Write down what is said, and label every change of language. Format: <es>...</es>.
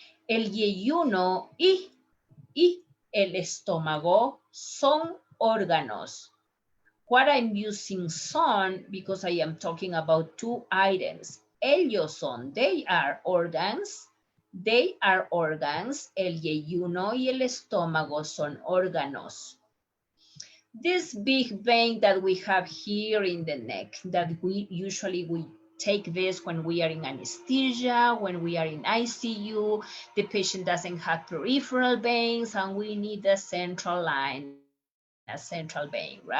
<es>El yeyuno y el estómago son órganos.</es> <en>What I'm using son because I am talking about two items.</en> <es>Ellos son,</es> <en>they are organs. They are organs.</en> <es>El yeyuno y el estómago son órganos.</es> <en>This big vein that we have here in the neck, that we take this when we are in anesthesia, when we are in ICU, the patient doesn't have peripheral veins, and we need a central line, a central vein, right?</en>